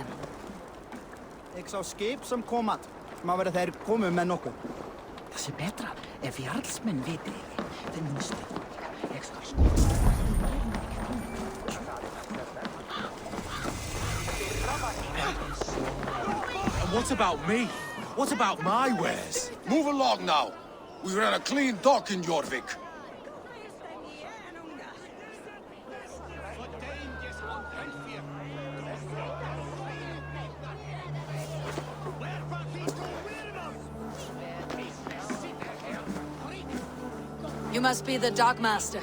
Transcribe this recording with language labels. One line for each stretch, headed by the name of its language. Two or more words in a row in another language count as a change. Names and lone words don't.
Icelandic: Jeg sá skip sem kom að. Má vera þeir komu með nokkuð. Það sé betra ef jarlsmenn viti þeir minnstu. Ég skal
English: And what about me? What about my wares? Move along now. We ran a clean dock in Jorvik. You must be the Dockmaster.